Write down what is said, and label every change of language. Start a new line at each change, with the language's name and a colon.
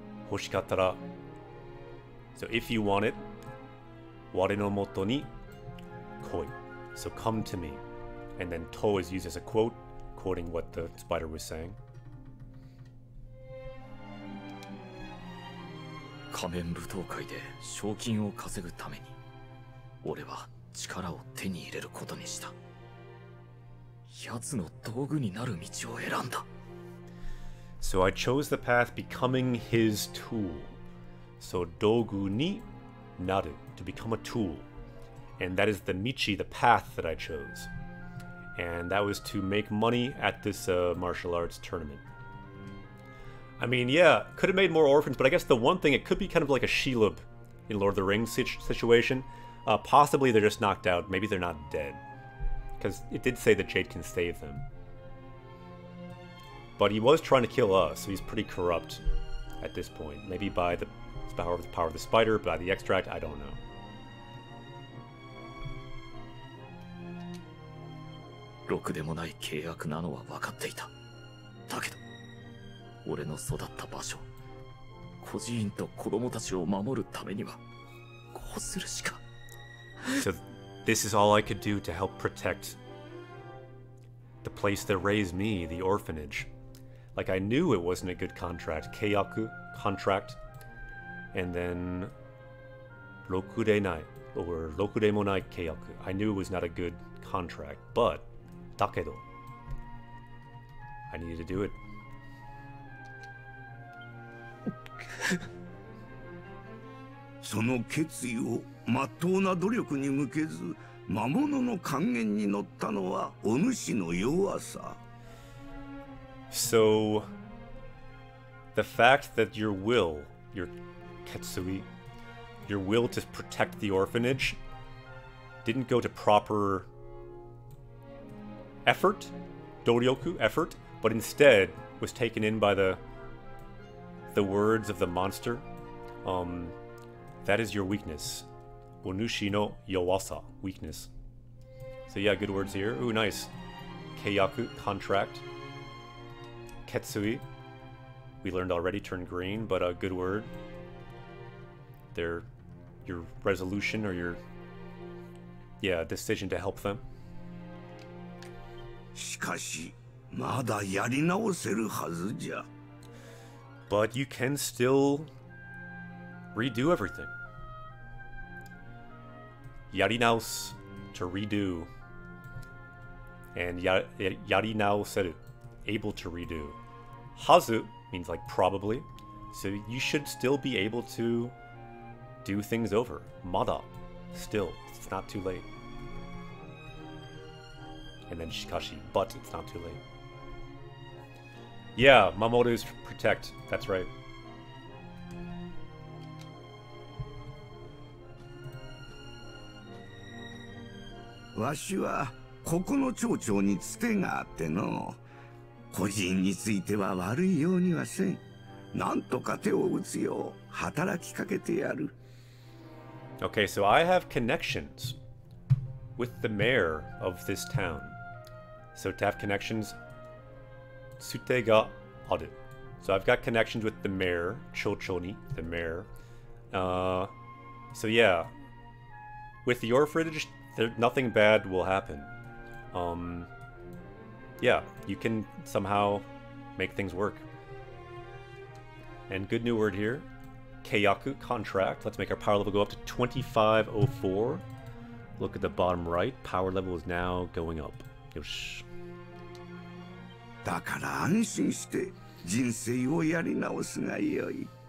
English: Hoshikattara. So if you want it,
Japanese: ware no moto ni koi.
English: So come to me. And then to is used as a quote, quoting what the spider was saying.
Japanese: 仮面舞踏会で賞金を稼ぐために俺は力を手に入れることにした。奴の道具になる道を選んだ。
English: So I chose the path becoming his tool. So dogu ni naru, to become a tool. And that is the michi, the path that I chose. And that was to make money at this martial arts tournament. I mean, yeah, could have made more orphans, but I guess the one thing, it could be kind of like a Shelob in Lord of the Rings situation. Possibly they're just knocked out. Maybe they're not dead. Because it did say that Jade can save them. But he was trying to kill us, so he's pretty corrupt at this point. Maybe by the power of the spider, by the extract, I don't know.
Japanese: ろくでもない契約なのは分かっていた。だけど、俺の育った場所、孤児院と子供たちを守るためには、こうするしか。
English: So this is all I could do to help protect the place that raised me, the orphanage. Like, I knew it wasn't a good contract. Keiyaku, contract. And then rokudenai, or rokudemonai keiyaku. I knew it was not a good contract, but dakedo, I needed to do it.
Japanese: その決意を真っ当な努力に向けず魔物の諫言に乗ったのはお主の弱さ。
English: So the fact that your will, your ketsui, your will to protect the orphanage didn't go to proper effort, doryoku, effort, but instead was taken in by the words of the monster. That is your weakness.
Japanese: Onushi no yowasa,
English: weakness. So yeah, good words here. Ooh, nice. Keiyaku, contract. Ketsui, we learned already, turn green, but a good word. Your resolution or your yeah, decision to help them.
Japanese: しかしまだやり直せるはずじゃ。
English: But you can still redo everything. Yarinaus, to redo. And yarinauseru, able to redo. Hazu means like probably. So you should still be able to do things over. Mada, still, it's not too late. And then shikashi, but it's not too late. Yeah, Mamoru's protect, that's right.
Japanese: わしはここの町長につてがあっての。個人については悪いようにはせん。なんとか手を打つよう働きかけてやる。
English: Okay, so I have connections with the mayor of this town. So to have connections,
Japanese: tsute ga aru.
English: So I've got connections with the mayor, Chochoni, the mayor. So yeah, with the orphanage, nothing bad will happen. Yeah, you can somehow make things work. And good new word here. Keiyaku, contract. Let's make our power level go up to 2504. Look at the bottom right. Power level is now going up. Yosh.
Japanese: だから安心して人生をやり直すがよい。